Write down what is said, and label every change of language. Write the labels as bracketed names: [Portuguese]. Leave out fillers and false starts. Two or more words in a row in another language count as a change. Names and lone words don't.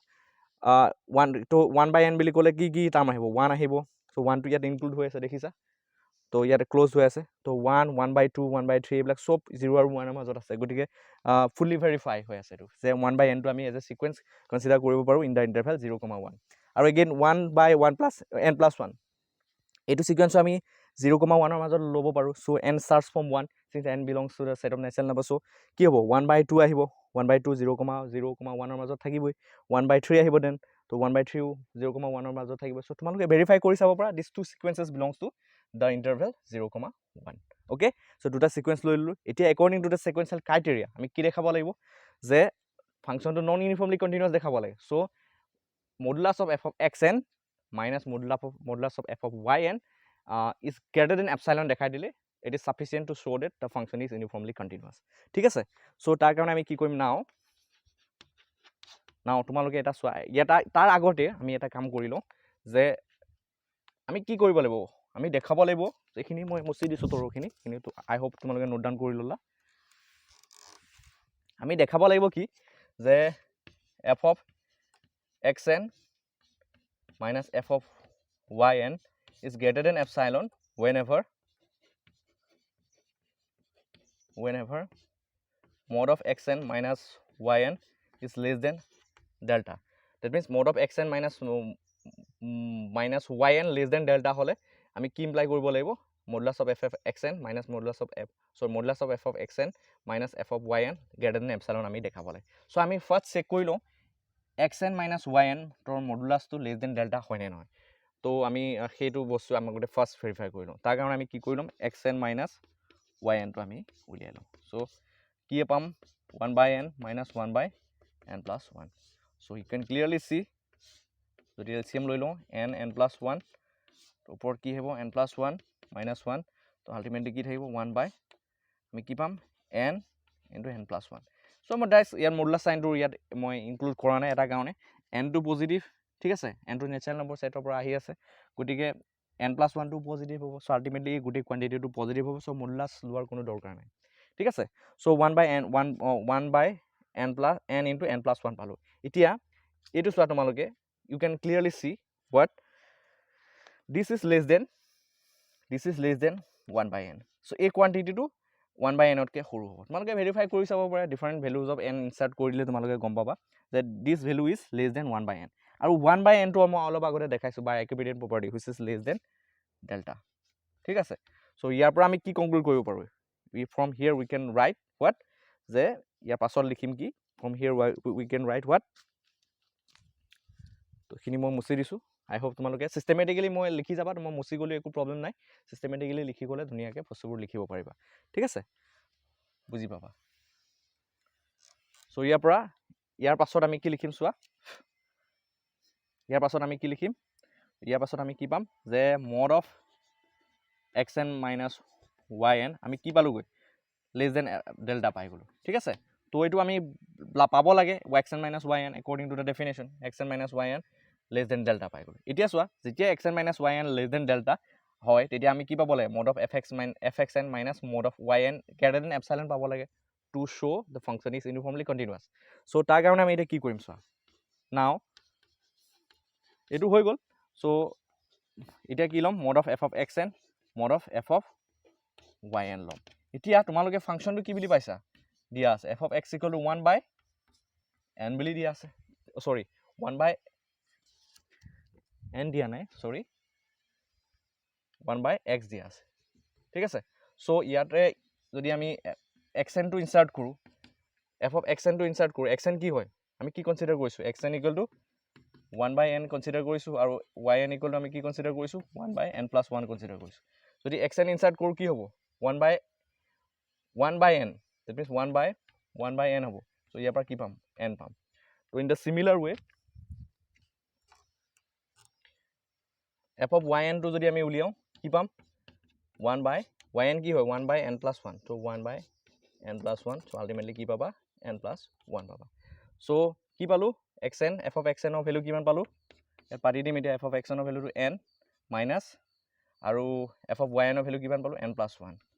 [Assamese] 1 by n বুলি ক'লে কি টাৰ্ম আহিব 1 আহিব সো 1 টো ইয়াত ইনক্লুড হৈ আছে দেখিছা তো ইয়াত ক্লোজ হৈ আছে তো 1 1 by 2 1 by 3 এইবিলাক সব 0 আৰু 1 ৰ মাজত আছে গতিকে [English] fully verify [Assamese] হৈ আছে এটো যে 1 by n টো আমি [English] as a sequence consider [Assamese] কৰিব পাৰো [English] in the interval [Assamese] 0, 1 আৰু এগেইন 1 by 1 plus n plus 1 এটো সিকোয়েন্স আমি 0, 1 ৰ মাজত লব পাৰো সো n [English] starts from 1 since n belongs to the set of natural number so [Assamese] কি হ'ব 1 by 2 আহিব 1 by 2 0, 1 ৰ মাজত থাকিবই 1 by 3 আহিব দেন তো 1 by 3 0, 1 ৰ মাজত থাকিব সো তোমালোকে ভেৰিফাই কৰি চাব পাৰা [English] these two sequences belongs to the interval 0, 1 okay so [Assamese] দুটা সিকোয়েন্স লৈ ললো এতিয়া [English] according to the sequential criteria [Assamese] আমি কি দেখাব লাগিব যে ফাংশনটো [English] non uniformly continuous [Assamese] দেখাব লাগে [English] সো modulus of f of xn minus modulus of f of yn is greater than epsilon [Assamese] দেখাই দিলে [English] it is sufficient to show that the function is uniformly continuous. [Assamese] ঠিক আছে, so তাৰ কাৰণে আমি কি কৰিম now তোমালোকে এটা চোৱা তাৰ আগতে আমি এটা কাম কৰি লওঁ যে আমি কি কৰিব লাগিব আমি দেখাব লাগিব যেখিনি মই মুছি দিছো তৰখিনি কিন্তু [English] I hope [Assamese] তোমালোকে [English] note down [Assamese] কৰি ললা আমি দেখাব লাগিব কি যে [English] f of xn minus f of yn is greater than epsilon whenever mod of xn minus yn is less than delta. That means mod of xn minus yn less than delta hole [Assamese] আমি কি ইমপ্লাই কৰিব লাগিব [English] modulus of f of xn minus modulus of f of xn minus f of yn greater than epsilon [Assamese] আমি দেখাব লাগে [English] so আমি first check [Assamese] কৰি লওঁ [English] xn minus yn তৰ modulus to less than delta [Assamese] হয় নে নহয় তো আমি সেইটো বস্তু আমাক গতে [English] first verify [Assamese] কৰি লওঁ তাৰ কাৰণে আমি কি কৰি লম xn minus yn to আমি উলিয়াই লওঁ so কি পাম 1 by n minus 1 by n plus 1 [English] so you can clearly see [Assamese] যদি LCM লৈ লওঁ n plus 1 তো ওপৰত কি হ'ব n plus 1 minus 1 তো আলটিমেটলি কি থাকিব 1 by আমি কি পাম n into n plus 1 so মই ডাইৰেক্ট ইয়াৰ মডুলাস সাইনটো ইয়াত মই ইনক্লুড কৰা নাই এটা কাৰণে n টো পজিটিভ ঠিক আছে n টো [English] natural number setৰ [Assamese] পৰা আহি আছে গতিকে n plus 1 টো পজিটিভ হ'ব so আলটিমেটলি গোটেই [English] quantityটো positive [Assamese] হ'ব so মডুলাস লোৱাৰ কোনো দৰকাৰ নাই ঠিক আছে so 1 by n plus n into n plus 1 পালো এতিয়া এটো চোৱা তোমালোকে you [English] can clearly see what this is less than 1 by n so a quantity to [Assamese] 1 by n কে সৰু হ'ব তোমালোকে ভেৰিফাই কৰি চাব পাৰা [English] different values of n insert [Assamese] কৰিলে তোমালোকে গম পাবা [English] that this value is less than 1 by n [Assamese] আৰু 1 by n টো মই অলপ আগতে দেখাইছো [English] by equivalent property which is less than delta [Assamese] ঠিক আছে so ইয়াৰ পৰা আমি কি কনক্লুড কৰিব পাৰো [English] from here we can write what [Assamese] যে ইয়াৰ পাছত লিখিম কি [English] from here we can write what [Assamese] তো খিনি মই মুছি দিছো [English] I hope [Assamese] তোমালোকে systematically মই লিখি যাবা মই মুছি গলে একো প্ৰবলেম নাই systematically লিখি গলে ধুনিয়াকে বস্তুবোৰ লিখিব পাৰিবা ঠিক আছে বুজি পাবা so ইয়াৰ পাছত আমি কি লিখিম চোৱা ইয়াৰ পাছত আমি কি পাম যে [English] mod of xn minus yn [Assamese] আমি কি পালোগৈ [English] less than delta [Assamese] পাই গলো ঠিক আছে তো এটো আমি পাব লাগে [English] xn minus yn according to the definition xn minus yn less than delta [Assamese] পাই গলো এতিয়া চোৱা যেতিয়া [English] xn minus yn less than delta [Assamese] হয় তেতিয়া আমি কি পাব লাগে [English] mod of fxn minus mod of yn greater than epsilon [Assamese] পাব লাগে [English] to show the function is uniformly continuous [Assamese] so তাৰ কাৰণে আমি এটা কি কৰিম চোৱা now এটো হৈ গল so এতিয়া কি লম [English] mod of f of xn mod of f of yn [Assamese] লম এতিয়া তোমালোকে ফাংশনটো কি বুলি পাইছা দিয়া আছে [English] f of x equal to 1 by n [Assamese] বুলি দিয়া আছে [English] sorry 1 by [Assamese] n দিয়া নাই [English] sorry 1 by x [Assamese] দিয়া আছে ঠিক আছে so ইয়াতে যদি আমি xn টো ইনসার্ট কৰো [English] f of xn [Assamese] টো ইনসার্ট কৰো xn কি হয় আমি কি কনসিডার কৰিছো [English] xn equal to 1 by n [Assamese] কনসিডার কৰিছো আৰু [English] yn equal to [Assamese] আমি কি কনসিডার কৰিছো [English] 1 by n plus 1 [Assamese] কনসিডার কৰিছো যদি xn ইনসার্ট কৰো কি হ'ব 1 by n [English] that means 1 by n [Assamese] হ'ব so ইয়াৰ পৰা কি পাম n পাম [English] so in the similar way f of yn [Assamese] টো যদি আমি উলিয়াও কি পাম [English] 1 by yn [Assamese] কি হয় 1 by n plus 1 so 1 by n plus 1 [English] so ultimately [Assamese] কি পাবা n plus 1 পাবা so কি পালো xn [English] f of xn [Assamese] ৰ ভ্যালু কিমান পালো এ পাতি দিম এতিয়া [English] f of xn [Assamese] ৰ ভ্যালুটো n minus আৰু [English] f of yn [Assamese] ৰ ভ্যালু কিমান পালো n plus 1